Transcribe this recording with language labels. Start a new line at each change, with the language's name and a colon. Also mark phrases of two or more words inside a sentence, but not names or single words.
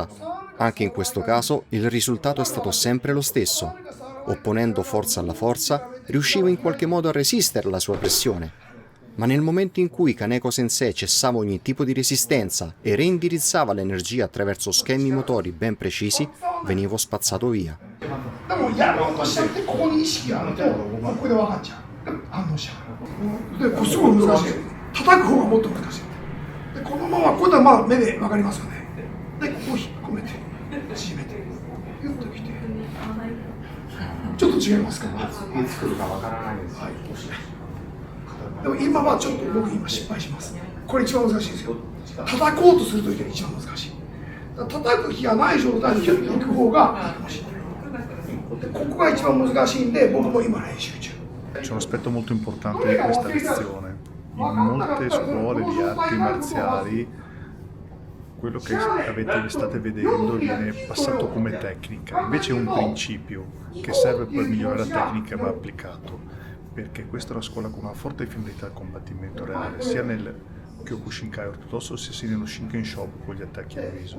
Italian: Anche in questo caso il risultato è stato sempre lo stesso. Opponendo forza alla forza, riuscivo in qualche modo a resistere alla sua pressione. Ma nel momento in cui Kaneko Sensei cessava ogni tipo di resistenza e reindirizzava l'energia attraverso schemi motori ben precisi, venivo spazzato via.
Japanese: でもやろうとしちゃってここに意識があるとこれで分かっちゃう反応しちゃうでこれすごい難しい叩く方がもっと難しいでこのままこれはまあ目で分かりますよねでここを引っ込めて縮めてギュッときてちょっと違いますかいつ来るか分からないです、はい、でも今はちょっと僕今失敗しますこれ一番難しいですよ叩こうとするときが一番難しい叩く気がない状態でキュッといく方がいいかもしれない
Italian: C'è un aspetto molto importante di questa lezione. In molte scuole di arti marziali quello che state vedendo viene passato come tecnica, invece è un principio che serve per migliorare la tecnica va applicato, perché questa è una scuola con una forte finalità al combattimento reale, sia nel Kyokushinkai ortodosso sia nello Shinken Shobu con gli attacchi al viso.